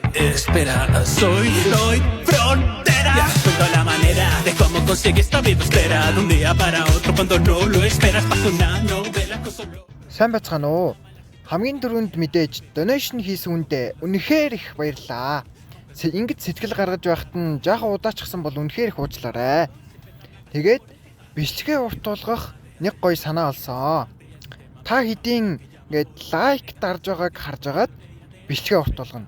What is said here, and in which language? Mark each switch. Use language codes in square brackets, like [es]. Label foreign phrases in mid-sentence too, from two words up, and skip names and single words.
[es] Espera, soy frontera. Ya encuentro la manera de cómo conseguir esta vida espera. De un día para otro cuando no lo esperas pasa una novela con solo. [mn] Сайн байцгаана уу? Хамгийн түрүүнд мэдээж donation хийсэн хүндээ үнэхээр их баярлалаа. Ингэж сэтгэл гаргаж байхад нь жаахан удаачихсан бол үнэхээр их уучлаарай. Тэгээд бичлэгээ урт тулгах нэг гоё санаа олсон. Та хэдийн ингээд лайк дарж байгааг харж агаад бичлэгээ урт тулгана.